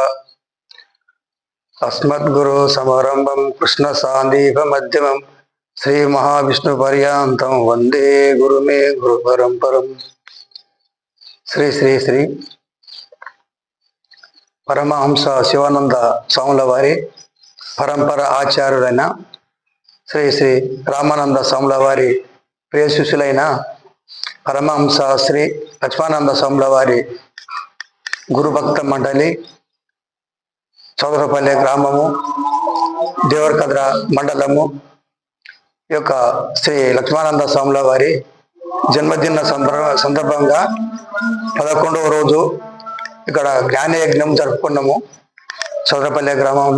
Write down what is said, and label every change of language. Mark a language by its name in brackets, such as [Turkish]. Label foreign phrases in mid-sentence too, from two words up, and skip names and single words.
[Sanskrit] अस्मद्गुरु समारंभं कृष्ण सांदीप मध्यमं श्री महाविष्णु पर्यन्तं वंदे गुरुमे गुरु परंपरम। [Telugu] श्री श्री श्री परमहंस शिवानंद स्वामुల వారి పరంపర ఆచార్యులైన శ్రీ శ్రీ రామానంద స్వాముల వారి ప్రియ శిష్యులైన పరమహంస శ్రీ లక్ష్మానంద స్వాముల వారి గురుభక్త మండలి, చౌదరపల్లె గ్రామము, దేవరకద్ర మండలము యొక్క శ్రీ లక్ష్మానంద స్వాముల వారి జన్మదిన సందర్భంగా 11వ రోజు ఇక్కడ జ్ఞానయజ్ఞం జరుపుకున్నాము చౌదరపల్లె గ్రామంలో.